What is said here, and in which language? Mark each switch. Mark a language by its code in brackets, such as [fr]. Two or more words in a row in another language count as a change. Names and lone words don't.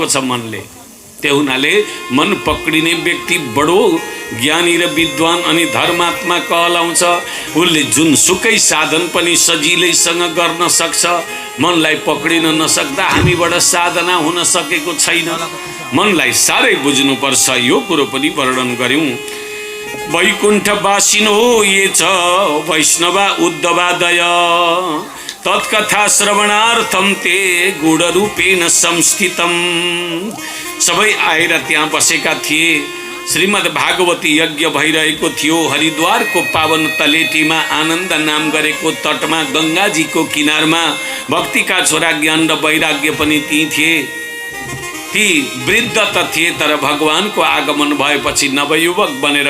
[ne] छ मनले त्यो हुनाले मन पक्रिने व्यक्ति बडो ज्ञानी र विद्वान अनि धर्मात्मा कहलाउँछ उसले जुन सुकै साधन पनि सजिलैसँग गर्न सक्छ मनलाई पक्रिन नसक्दा हामीबाट साधना हुन सकेको छैन मनलाई साह्रै बुझ्नुपर्छ यो कुरो पनि वर्णन गर्यौं [sa] वैकुण्ठवासिनो ये च वैष्णवा उद्धवादय तत्कथा श्रवणार्थम ते गुणरूपेण संस्थितम [ne] सबै आएर त्यहाँ बसेका थिए श्रीमद् भागवती यज्ञ भइरहेको थियो हरिद्वारको पावन तलेटीमा आनन्द नाम गरेको तटमा गंगाजीको किनारमा भक्तिका छोरा ज्ञान र वैराग्य पनि ती थिए ती वृद्ध त थिए तर भगवानको आगमन भएपछि नवयुवक बनेर